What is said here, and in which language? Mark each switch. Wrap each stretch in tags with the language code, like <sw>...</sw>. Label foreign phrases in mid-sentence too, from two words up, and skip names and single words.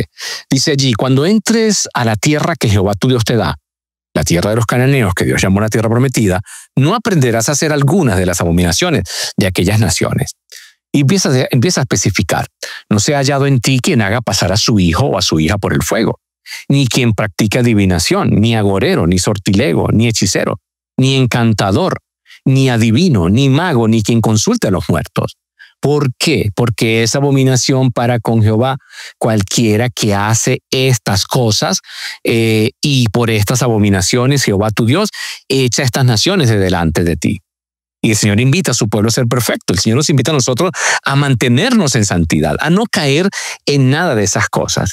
<es>Dice allí: cuando entres a la tierra que Jehová tu Dios te da, la tierra de los cananeos, que Dios llamó la tierra prometida, no aprenderás a hacer algunas de las abominaciones de aquellas naciones. Y empieza a especificar: no se ha hallado en ti quien haga pasar a su hijo o a su hija por el fuego, ni quien practique adivinación, ni agorero, ni sortilego, ni hechicero, ni encantador, ni adivino, ni mago, ni quien consulte a los muertos. ¿Por qué? Porque es abominación para con Jehová cualquiera que hace estas cosas, y por estas abominaciones Jehová tu Dios echa estas naciones de delante de ti. Y el Señor invita a su pueblo a ser perfecto. El Señor nos invita a nosotros a mantenernos en santidad, a no caer en nada de esas cosas.</es>